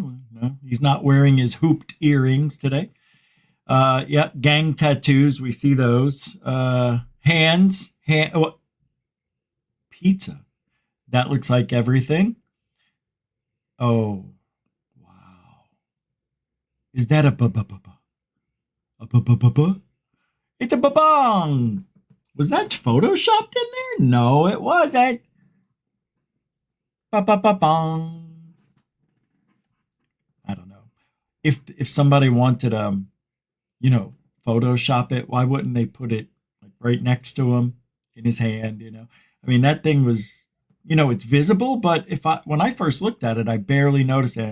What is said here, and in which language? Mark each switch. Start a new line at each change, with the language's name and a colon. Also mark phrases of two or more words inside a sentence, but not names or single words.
English: No, he's not wearing his hooped earrings today. Yeah, gang tattoos. We see those. Pizza. That looks like everything. Oh, wow. Is that a ba-ba-ba-ba? A ba-ba-ba-ba? It's a ba-bong. Was that photoshopped in there? No, it wasn't. Ba-ba-ba-bong. I don't know. If somebody wanted Photoshop it, why wouldn't they put it like right next to him in his hand, I mean, that thing was, it's visible, but when I first looked at it, I barely noticed it.